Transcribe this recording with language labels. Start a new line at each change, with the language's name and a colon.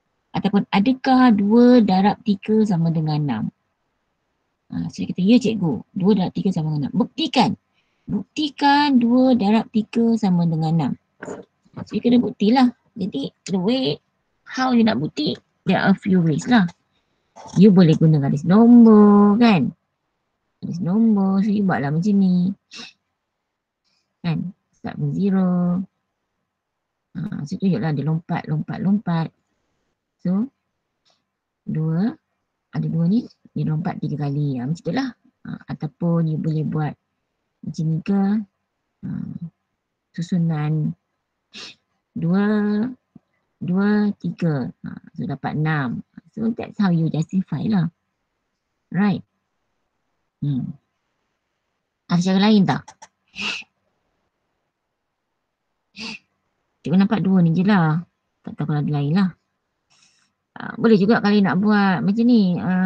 Malay: Ataupun adakah 2 darab 3 sama dengan 6? So dia kata, ya cikgu, 2 darab 3 sama dengan 6. Buktikan. Buktikan 2 darab 3 sama dengan 6. So you kena buktilah. Jadi the way how you nak bukti,
English: there are a few ways
Malay: lah. You boleh guna garis nombor kan. Garis nombor, so you buatlah macam ni. Kan,
English: start from 0.
Malay: So tunjuklah dia lompat. So 2, ada 2 ni, dia lompat 3 kali. Macam itulah. Ataupun you boleh buat macam ni ke. Susunan 2 2, 3. So dapat 6.
English: So that's how you justify lah. Right.
Malay: Ada cara lain tak? Cikgu nampak 2 ni je lah. Tak tahu kalau ada lain lah. Boleh juga kalau nak buat macam ni.